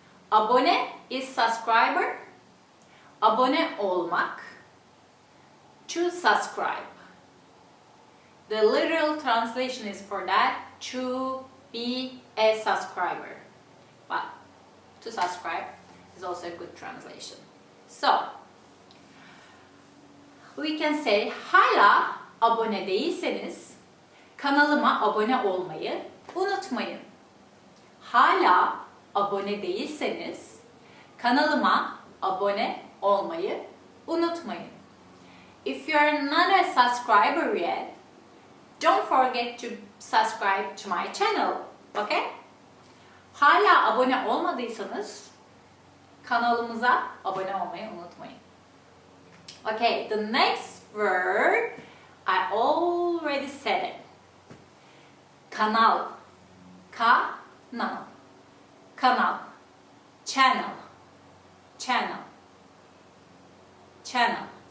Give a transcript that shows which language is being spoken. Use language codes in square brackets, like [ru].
[en] Abone is subscriber. [tr] Abone olmak. [en] To subscribe. The literal translation is for that, to be a subscriber. But to subscribe is also a good translation. So, we can say [tr] hala abone değilseniz kanalıma abone olmayı unutmayın. Hala abone değilseniz kanalıma abone olmayı unutmayın. [en] If you are not a subscriber yet, don't forget to subscribe to my channel, okay? [tr] Hala abone olmadıysanız Kanalımıza abone olmayı unutmayın. [en] Okay, the next word, I already said it. Kanal. Kanal. Kanal. Channel. Channel. Channel.